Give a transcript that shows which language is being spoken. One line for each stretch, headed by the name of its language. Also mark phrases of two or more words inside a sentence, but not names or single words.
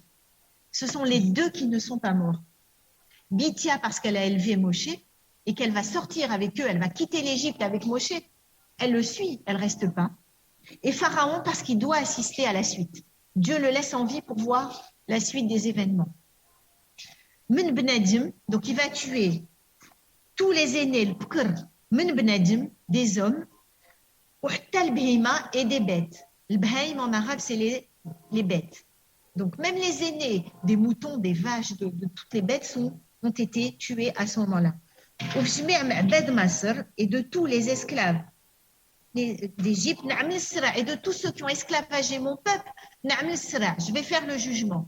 French: Ce sont les deux qui ne sont pas morts. Bithia parce qu'elle a élevé Moshe et qu'elle va sortir avec eux, elle va quitter l'Égypte avec Moshe. Elle le suit, elle ne reste pas. Et Pharaon parce qu'il doit assister à la suite. Dieu le laisse en vie pour voir la suite des événements.
Hebrew: Min benadim,
French: donc il va tuer tous les aînés, le pkr,
Hebrew: min benadim,
French: des hommes, le bhima et des bêtes. Le bhaim en arabe, c'est les bêtes. Donc même les aînés des moutons, des vaches, de toutes les bêtes ont été tués à ce moment-là. Et de tous les esclaves d'Égypte, et de tous ceux qui ont esclavagé mon peuple, je vais faire le jugement.